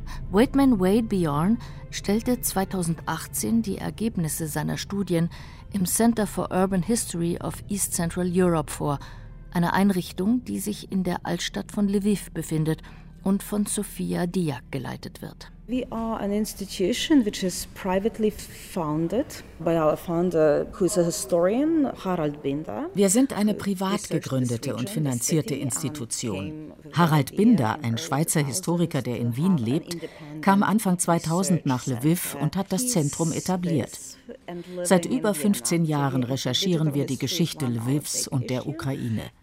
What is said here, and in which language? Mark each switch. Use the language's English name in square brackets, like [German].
[German] Waitman Wade Bjorn stellte 2018 die Ergebnisse seiner Studien im Center for Urban History of East Central Europe vor, einer Einrichtung, die sich in der Altstadt von Lviv befindet und von Sofia Diak geleitet wird. [English] We are an institution which is privately founded by our founder, who is a historian, Harald Binder. [German] Wir sind eine privat gegründete und finanzierte Institution. Harald Binder, ein Schweizer Historiker, der in Wien lebt, kam Anfang 2000 nach Lviv und hat das Zentrum etabliert. Seit über 15 Jahren recherchieren wir die Geschichte Lvivs und der Ukraine.